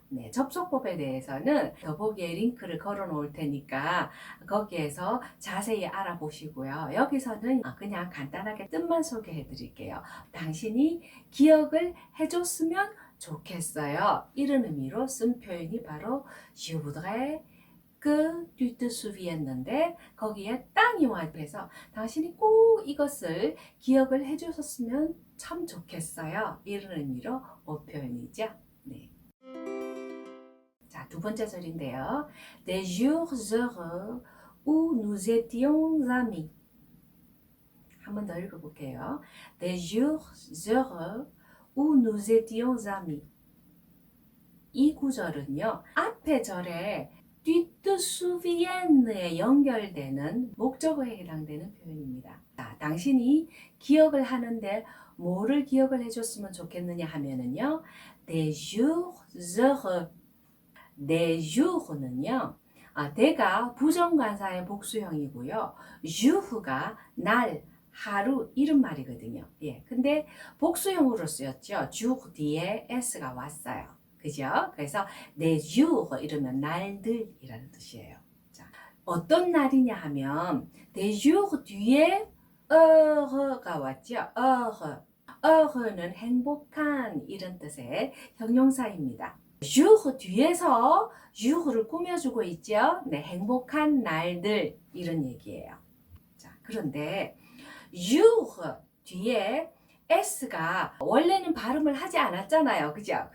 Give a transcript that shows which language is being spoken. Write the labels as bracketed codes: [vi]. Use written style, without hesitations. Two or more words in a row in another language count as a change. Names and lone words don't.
[ko] 네, 접속법에 대해서는 더보기에 링크를 걸어 놓을 테니까 거기에서 자세히 알아보시고요. 여기서는 그냥 간단하게 뜻만 소개해 드릴게요. 당신이 기억을 해줬으면 좋겠어요. 이런 의미로 쓴 표현이 바로 [fr] Je voudrais que tu te souviennes [ko] 인데 거기에 땅이 와서 당신이 꼭 이것을 기억을 해주셨으면 참 좋겠어요. 이런 의미로 표현이죠. 네. 자, 두 번째 절인데요. [fr] Des jours heureux où nous étions amis. [ko] 한 번 더 읽어볼게요. [fr] Des jours heureux où nous étions amis. [ko] 이 구절은요. 앞에 절에 [fr] tu te souviens [ko] 에 연결되는 목적어에 해당되는 표현입니다. 자, 당신이 기억을 하는데 뭐를 기억을 해줬으면 좋겠느냐 하면은요. [fr] des jours heureux. des jours는요. [ko] 대가 부정관사의 복수형이고요. jours가 날, 하루 이런 말이거든요. 예, 근데 복수형으로 쓰였죠. jour 뒤에 s가 왔어요. 그죠? 그래서 [fr] des jours [ko] 이러면 날들이라는 뜻이에요. 자, 어떤 날이냐 하면 [fr] des jours [ko] 뒤에 heureus가 왔죠. heureux. heureus는 행복한 이런 뜻의 형용사입니다. jour 뒤에서 jours를 꾸며주고 있죠. 네, 행복한 날들 이런 얘기예요. 자, 그런데 jour 뒤에 s가 원래는 발음을 하지 않았잖아요. 그죠?